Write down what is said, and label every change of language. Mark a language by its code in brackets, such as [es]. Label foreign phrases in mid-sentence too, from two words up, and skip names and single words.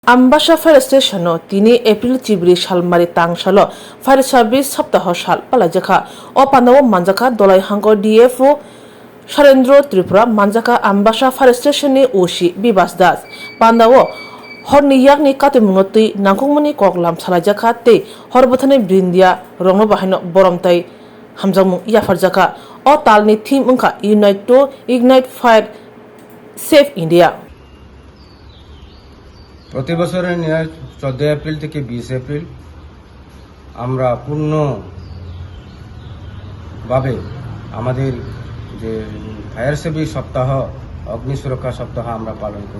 [trp] Ambasha Fire Station 3 April Chibri Shalmari Tangshalo Fire Service Saptaho Shal Palajaka O Pandawo Manjaka Dolai Hango DFO Sharendro Tripura Manjaka Ambasha Fire Station ni Ushi Bibas Das Pandawo Horni Yakni Katimunoti Nangkumani Koklam Salajaka Te Horbotane Brindia Rongo Bahino Boromtai Hamzamu Yafarjaka O Talni Team Unka [en] Unite to Ignite Fire Save India [bn] প্রতি বছরের ন্যায় 14 এপ্রিল থেকে 20 এপ্রিল আমরা পূর্ণভাবে আমাদের যে [en] fire saving [bn] সপ্তাহ অগ্নি সুরক্ষা সপ্তাহ আমরা পালন করি।